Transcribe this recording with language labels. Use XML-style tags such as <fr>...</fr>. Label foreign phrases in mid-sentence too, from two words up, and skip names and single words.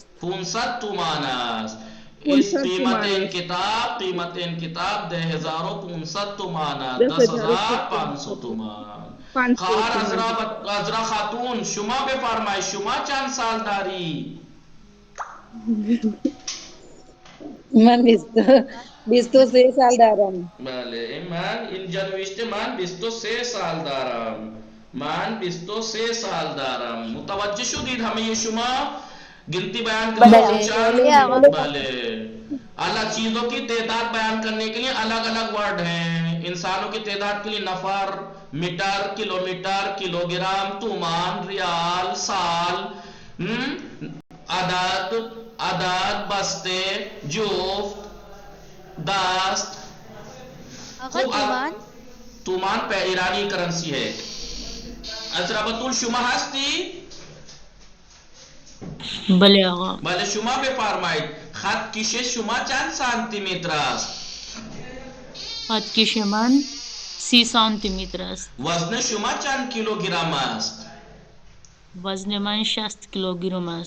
<fa>500 تومان است اس قیمت این کتاب 2500 تومان است 10500 تومان خواهر عذرا خاتون شما بفرمایید شما چند سال داری من 23 سال دارم بله من اینجا نوشته من 23 سال دارم من 23 سال دارم متوجه شدید همه شما</fa> <ur>گنتی بیان کرنے بله اللہ چیزوں کی تعداد بیان کرنے کے لیے الگ الگ ورڈ ہیں انسانوں کی تعداد کے لیے</ur> <fa>نفر میٹر کلومیٹر کلوگرام تومان ریال سال عدد بستے جفت دست</fa> <ur>تومان پہ ایرانی کرنسی ہے</ur> <fa>عذرا بطول شما هستی؟ بله آقا بله شما بفرمایید خط کشی شما چند سانتی متر است؟ خط کش من 30 سانتی متر است وزن شما چند کیلوگرم است؟ وزن من 60 کیلوگرم است</fa>